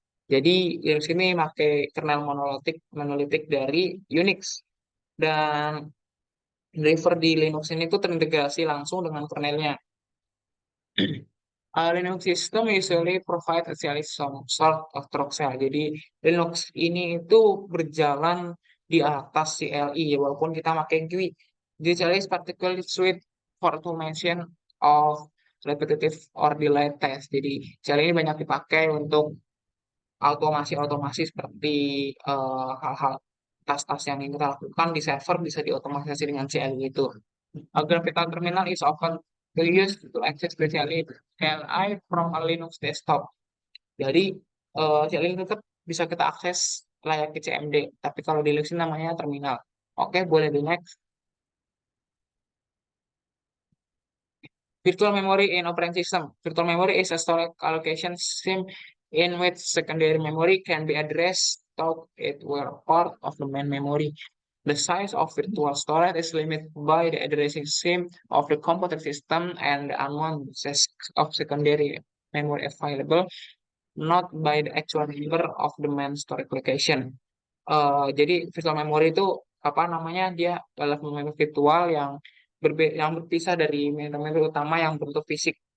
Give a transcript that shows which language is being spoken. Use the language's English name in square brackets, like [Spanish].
[Indonesian] Jadi Linux ini pakai kernel monolitik dari Unix dan driver di Linux ini tuh terintegrasi langsung dengan kernelnya. [English] Linux system usually provide some sort of throttle. [Indonesian] Jadi Linux ini itu berjalan di atas CLI walaupun kita pakai GUI. [English] The CLI is particularly suited for automation of repetitive or delayed test. [Indonesian] Jadi CLI ini banyak dipakai untuk otomasi seperti hal-hal tas-tas yang ingin kita lakukan di server bisa diotomatisasi dengan CLI itu. [English] A graphical terminal is often to use to access the CLI from a Linux desktop. [Indonesian] Jadi CLI tetap bisa kita akses layaknya CMD, tapi kalau di Linux ini namanya terminal. Oke, boleh di next. [English] Virtual memory in operating system. Virtual memory is a storage allocation scheme in which secondary memory can be addressed thought it were part of the main memory. The size of virtual storage is limited by the addressing scheme of the computer system and the amount of secondary memory available, not by the actual number of the main storage location. [Indonesian] Jadi virtual memory itu apa namanya, dia adalah memori virtual yang berpisah dari memori utama yang bentuk fisik.